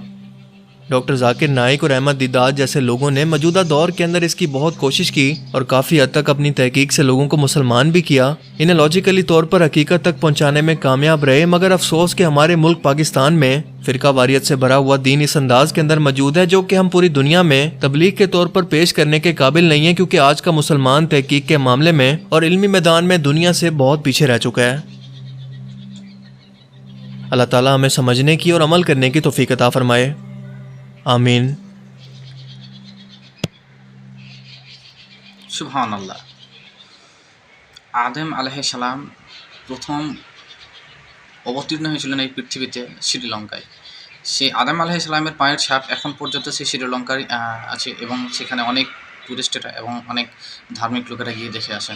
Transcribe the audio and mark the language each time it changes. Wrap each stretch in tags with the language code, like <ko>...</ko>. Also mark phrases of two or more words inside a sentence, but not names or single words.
<ur>ڈاکٹر ذاکر نائک اور احمد دیداد جیسے لوگوں نے موجودہ دور کے اندر اس کی بہت کوشش کی اور کافی حد تک اپنی تحقیق سے لوگوں کو مسلمان بھی کیا، انہیں لاجیکلی طور پر حقیقت تک پہنچانے میں کامیاب رہے، مگر افسوس کہ ہمارے ملک پاکستان میں فرقہ واریت سے بھرا ہوا دین اس انداز کے اندر موجود ہے جو کہ ہم پوری دنیا میں تبلیغ کے طور پر پیش کرنے کے قابل نہیں ہیں، کیونکہ آج کا مسلمان تحقیق کے معاملے میں اور علمی میدان میں دنیا سے بہت پیچھے رہ چکا ہے۔ اللہ تعالیٰ ہمیں سمجھنے کی اور عمل کرنے کی توفیق عطا فرمائے، آمین۔</ur> <ar>سبحان الله.</ar> <bn>আদম</bn> <ar>عليه السلام</ar> <bn>প্রথম অবতীর্ণ হয়েছিলেন এই পৃথিবীতে শ্রীলঙ্কায়। সেই আদম আলাইহিস সালামের পায়ের ছাপ এখন পর্যন্ত সেই শ্রীলঙ্কায় আছে এবং সেখানে অনেক টুরিস্টেরা এবং অনেক ধার্মিক লোকেরা গিয়ে দেখে আসেন।</bn>